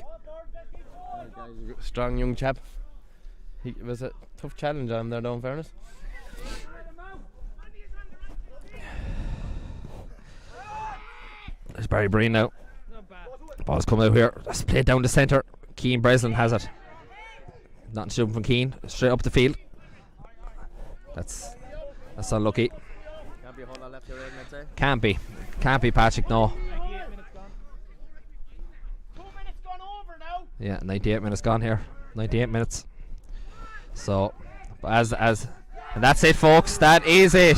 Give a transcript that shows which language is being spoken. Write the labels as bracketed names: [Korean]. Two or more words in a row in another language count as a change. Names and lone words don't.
[English] Strong young chap. It was a tough challenge on him there, though, in fairness. There's Barry Breen now. Ball's coming out here. Let's play it down the centre. Keane Breslin has it. Nothing to do from Keane. Straight up the field. That's unlucky. Can't be a whole lot left here, I'd say. Can't be, Patrick, no. 2 minutes gone over now. Yeah, 98 minutes gone here. 98 minutes. So, and that's it, folks. That is it.